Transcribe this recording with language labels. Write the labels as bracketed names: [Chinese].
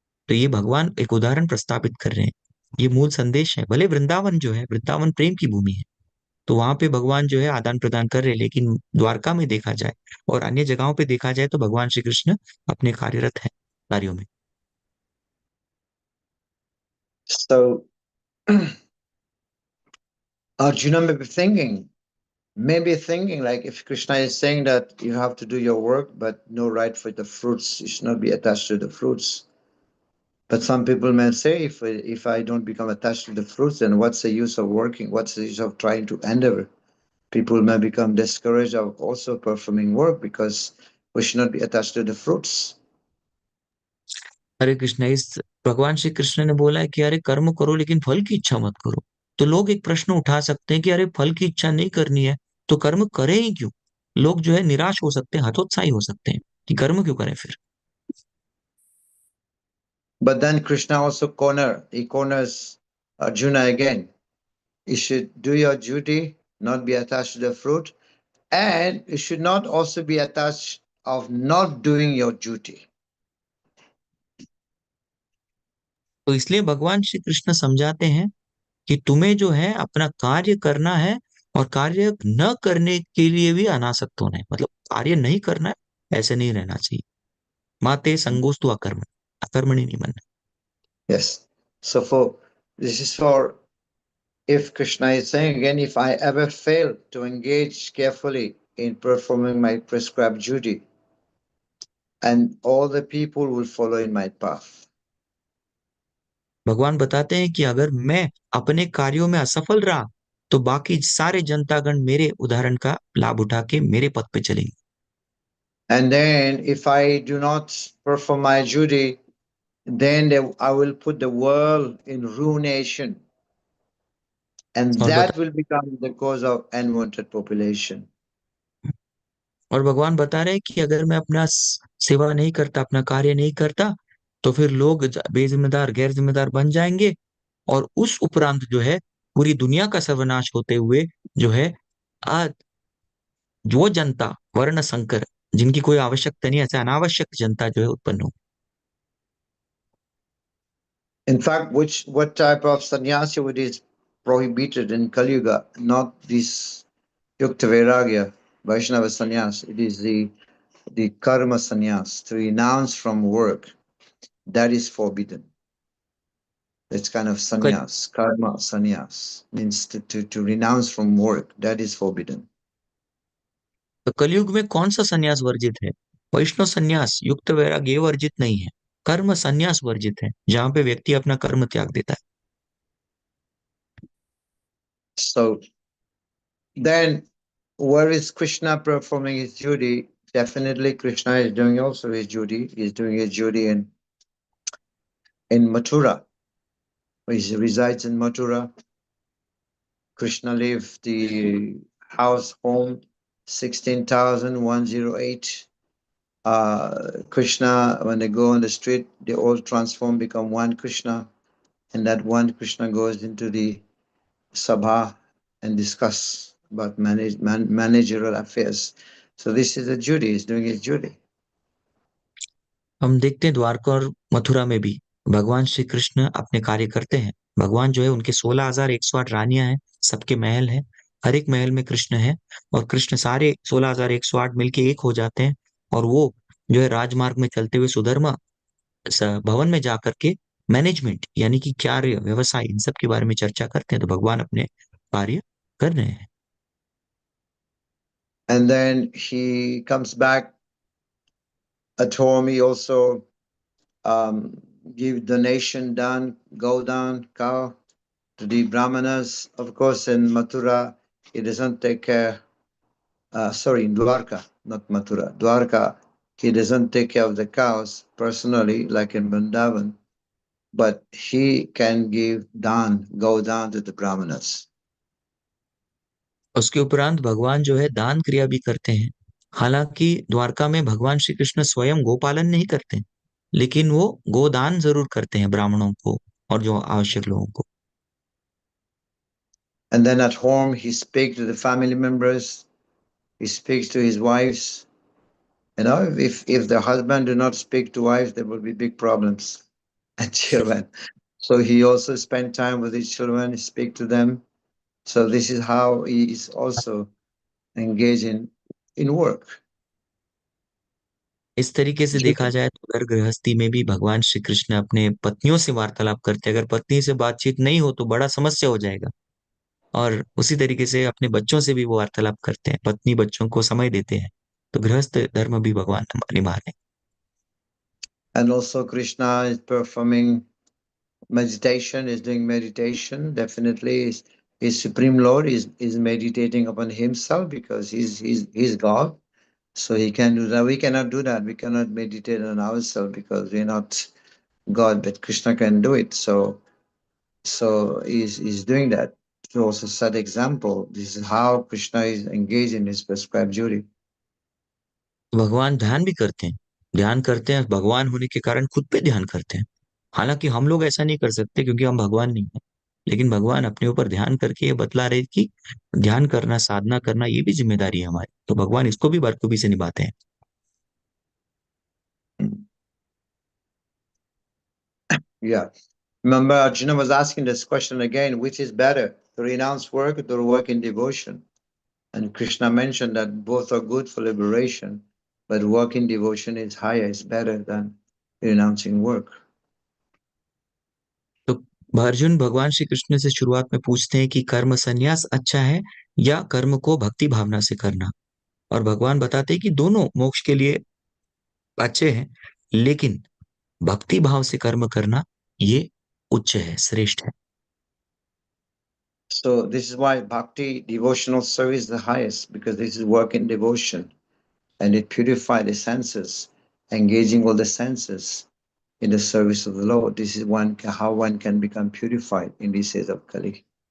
[Hindi] तो ये भगवान एक उदाहरण प्रस्तापित कर रहे हैं, ये मूल संदेश है। भले वृंदावन जो है, वृंदावन प्रेम की भूमि है, तो वहां पे भगवान जो है आदान प्रदान कर रहे हैं, लेकिन द्वारका में देखा जाए और अन्य जगहों पे देखा जाए तो भगवान श्री कृष्ण अपने कार्यरत है कार्यों में। [English] So Arjuna may be thinking like, if Krishna is saying that you have to do your work, but no right for the fruits, you should not be attached to the fruits. But some people may say, if I don't become attached to the fruits, then what's the use of working? What's the use of trying to endeavor? People may become discouraged of also performing work because we should not be attached to the fruits. [Hindi] हरे कृष्ण, इस भगवान श्री कृष्ण ने बोला है कि अरे कर्म करो लेकिन फल की इच्छा मत करो। तो लोग एक प्रश्न उठा सकते हैं कि अरे फल की इच्छा नहीं करनी है तो कर्म करें ही क्यों? लोग जो है निराश हो सकते हैं, हतोत्साही हो सकते हैं कि कर्म क्यों करें फिर। [English] But then Krishna also corners Arjuna again. You should do your duty, not be attached to the fruit, and you should not also be attached of not doing your duty. [Hindi] तो इसलिए भगवान श्री कृष्ण समझाते हैं कि तुम्हें जो है अपना कार्य करना है, और कार्य न करने के लिए भी अनासक्त होना है, मतलब कार्य नहीं करना है ऐसे नहीं रहना चाहिए। [Sanskrit] माते संगोस्तु अकर्मण, [Hindi] अकर्मणी नहीं बनना। [English] Yes. So this is for, if Krishna is saying again, if I ever fail to engage carefully in performing my prescribed duty, and all the people will follow in my path. [Hindi] भगवान बताते हैं कि अगर मैं अपने कार्यों में असफल रहा तो बाकी सारे जनतागण मेरे उदाहरण का लाभ उठा के मेरे पथ पे चलेंगे। [English] And then if I do not perform my duty, then I will put the world in ruination. And [Hindi] और [English] that will become the cause of unwanted population. [Hindi] भगवान बता रहे हैं कि अगर मैं अपना सेवा नहीं करता, अपना कार्य नहीं करता, तो फिर लोग बेजिम्मेदार, गैर जिम्मेदार बन जाएंगे, और उस उपरांत जो है पूरी दुनिया का सर्वनाश होते हुए जो है जो जनता वर्ण संकर, जिनकी कोई आवश्यकता नहीं, ऐसे अनावश्यक जनता जो है उत्पन्न हो। [English] In fact, what type of sannyasi would is prohibited in Kali Yuga? Not this Yukta Vairagya, Vaishnava sannyas. It is the karma sannyas, to renounce from work. That is forbidden. That's kind of sannyas, karma sannyas, means to renounce from work. That is forbidden. [Hindi] तो कलयुग में कौन सा संन्यास वर्जित है? वैष्णव संन्यास, युक्त वैराग्य ये वर्जित नहीं है, कर्म संन्यास वर्जित है, जहां पे व्यक्ति अपना कर्म त्याग देता है। [English] So then, where is Krishna performing his duty? Definitely, Krishna is doing also his duty. He's doing his duty in Mathura. He resides in Mathura. Krishna left the house home 16,108. Krishna, when they go on the street, they all transform, become one Krishna, and that one Krishna goes into the sabha and discuss about managerial affairs. So this is a duty, he's doing his duty. [Hindi] हम देखते हैं द्वारका और मथुरा में भी भगवान श्री कृष्ण अपने कार्य करते हैं। भगवान जो है उनके 16,108 रानियां हैं, सबके महल हैं, हर एक महल में कृष्ण है, और कृष्ण सारे 16,108 मिलके एक हो जाते हैं, और वो जो है राजमार्ग में चलते हुए सुधर्मा भवन में जाकर के मैनेजमेंट यानी कि कार्य व्यवसाय इन सब के बारे में चर्चा करते हैं। तो भगवान अपने कार्य कर रहे हैं। [English] And then he comes back at home. He also give donation down, go down, cow to the brahmanas. Of course, in Mathura, he doesn't take care. Sorry, in Dwarka, not Mathura. Dwarka, he doesn't take care of the cows personally, like in Vrindavan, but he can give dan, go down to the brahmanas. [Hindi] उसके उपरांत भगवान जो है दान क्रिया भी करते हैं। हालांकि द्वारका में भगवान श्री कृष्ण स्वयं गोपालन नहीं करते, लेकिन वो गोदान जरूर करते हैं ब्राह्मणों को और जो आवश्यक लोगों को। [English] And then at home, he speaks to the family members. He speaks to his wives. You know, if the husband do not speak to wives, there will be big problems and children. So he also spend time with his children, speak to them. So this is how he is also engaging in work. [Hindi] इस तरीके से देखा जाए तो घर गृहस्थी में भी भगवान श्री कृष्ण अपने पत्नियों से वार्तालाप करते हैं। अगर पत्नी से बातचीत नहीं हो तो बड़ा समस्या हो जाएगा, और उसी तरीके से अपने बच्चों से भी वो वार्तालाप करते हैं, पत्नी बच्चों को समय देते हैं। तो गृहस्थ धर्म भी भगवान निभा रहे हैं। [English] And also Krishna is performing meditation, is doing meditation. Definitely his Supreme Lord is meditating upon himself because he's God. So he can do that. We cannot do that. We cannot meditate on ourselves because we're not God, but Krishna can do it. So he's doing that to also set example. This is how Krishna is engaged in his prescribed duty. [Hindi] भगवान ध्यान भी करते हैं, ध्यान करते हैं, भगवान होने के कारण खुद पे ध्यान करते हैं। हालांकि हम लोग ऐसा नहीं कर सकते क्योंकि हम भगवान नहीं है, लेकिन भगवान अपने ऊपर ध्यान करके ये बतला रहे कि ध्यान करना, साधना करना ये भी जिम्मेदारी है हमारी। तो भगवान इसको भी बखूबी से निभाते हैं। [English] Yeah. Remember, Arjuna was asking this question again, which is better, to renounce work or to work in devotion? And Krishna mentioned that both are good for liberation, but work in devotion is higher, is better than renouncing work. [Hindi] तो अर्जुन भगवान श्री कृष्ण से शुरुआत में पूछते हैं कि कर्म संन्यास अच्छा है या कर्म को भक्ति भावना से करना, और भगवान बताते हैं कि दोनों मोक्ष के लिए अच्छे हैं, लेकिन भक्ति भाव से कर्म करना ये उच्च है, श्रेष्ठ है। [English] So this is why bhakti, devotional service is the highest, because this is work in devotion and it purifies the senses, engaging all the senses in the service of the Lord. This is how one can become purified in these days of Kali.